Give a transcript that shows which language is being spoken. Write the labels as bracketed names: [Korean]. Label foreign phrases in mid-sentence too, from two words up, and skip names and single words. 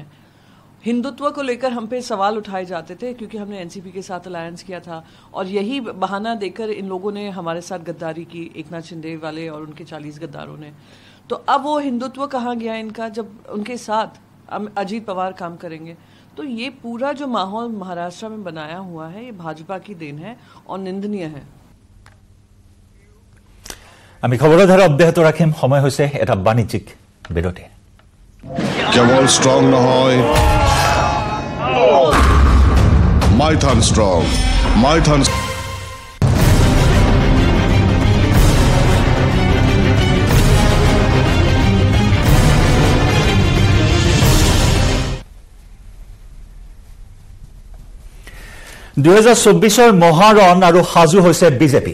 [Hindi] हिंदुत्व को लेकर हम पे सवाल उठाए जाते थे क्योंकि हमने एनसीपी के साथ अलायंस किया था, और यही बहाना देकर इन लोगों ने हमारे साथ गद्दारी की, एकनाथ शिंदे वाले और उनके 40 गद्दारों ने। तो अब वो हिंदुत्व कहाँ गया इनका, जब उनके साथ अजीत पवार काम करेंगे? तो ये पूरा जो माहौल महाराष्ट्र में बनाया हुआ है, ये भाजपा की देन है और निंदनीय है। [Assamese] আমি খবৰধাৰা অব্যাহত ৰাখিম। সময় হৈছে এটা বাণিজ্যিক বিৰতি। কেৱল ষ্ট্ৰং নহয়, মাইথান ষ্ট্ৰং, মাইথান। $2024 মহাৰণ আৰু সাজু হৈছে বিজেপি।